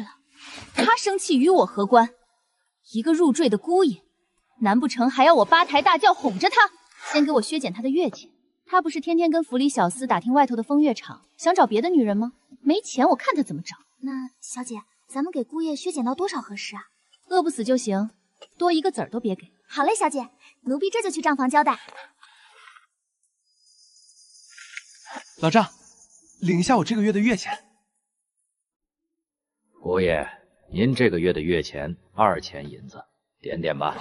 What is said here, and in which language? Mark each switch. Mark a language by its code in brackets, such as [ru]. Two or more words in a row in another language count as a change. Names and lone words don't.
[zh] 他生氣與我何關？一個入贅的姑爺，難不成還要我8抬大轎哄着他？先給我削減他的月錢。他不是天天跟府裡小厮打聽外頭的風月場，想找別的女人嗎？沒錢，我看他怎麼找。那小姐，咱們給姑爺削減到多少合適啊？餓不死就行，多1個子兒都別給。好嘞，小姐，奴婢這就去賬房交代。老丈，領一下我這個月的月錢。姑爺，您這個月的月錢2000銀子，點點吧。